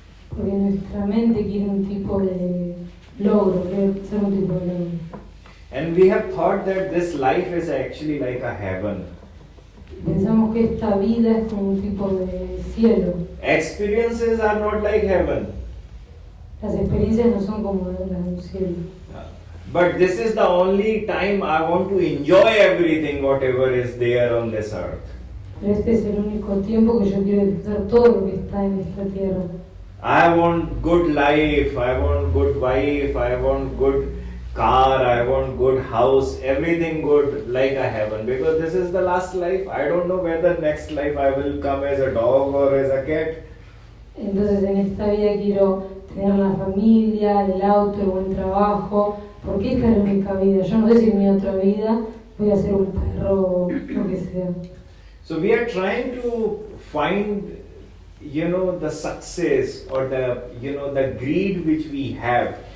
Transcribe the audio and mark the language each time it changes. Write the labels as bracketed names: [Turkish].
[Spanish] Porque nuestra mente quiere un tipo de logro, quiere ser un tipo de logro. [English] And we have thought that this life is actually like a heaven. [Spanish] Pensamos que esta vida es como un tipo de cielo. [English] Experiences are not like heaven. [Spanish] Las experiencias no son como las de un cielo. [English] But this is the only time I want to enjoy everything, whatever is there on this earth. [Spanish] pero este es el único tiempo que yo quiero disfrutar todo lo que está en esta tierra. [English] I want good life, I want good wife, I want good car, I want good house, everything good like a heaven, because this is the last life. I don't know whether next life I will come as a dog or as a cat. [Spanish] Entonces en esta vida quiero tener la familia, el auto, el buen trabajo, porque esta es la única vida. Yo no sé si en mi otra vida voy a ser un perro o lo que sea. [English] So we are trying to find, the success or the greed which we have.